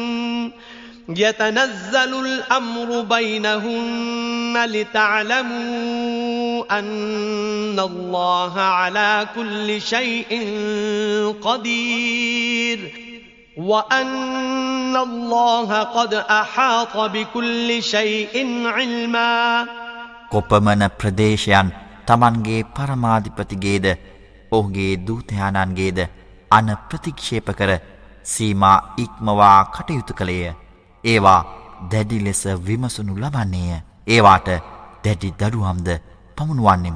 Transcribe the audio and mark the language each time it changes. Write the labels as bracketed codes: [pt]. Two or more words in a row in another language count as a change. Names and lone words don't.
[ar] يتنزل الأمر بينهن لتعلموا أن الله على كل شيء قدير وأن الله قد أحاط بكل شيء علما [si] කොපමණ ප්‍රදේශයන් තමන්ගේ පරමාධිපතිගේද ඔහුගේ දූතයාණන්ගේද අන ප්‍රතික්ෂේප කර සීමා ඉක්මවා කටයුතු කළේය. ඒවා දැඩි ලෙස විමසනු ලබන්නේය. ඒවාට දැඩි දඩුවම්ද පමුණුවන්නෙමු.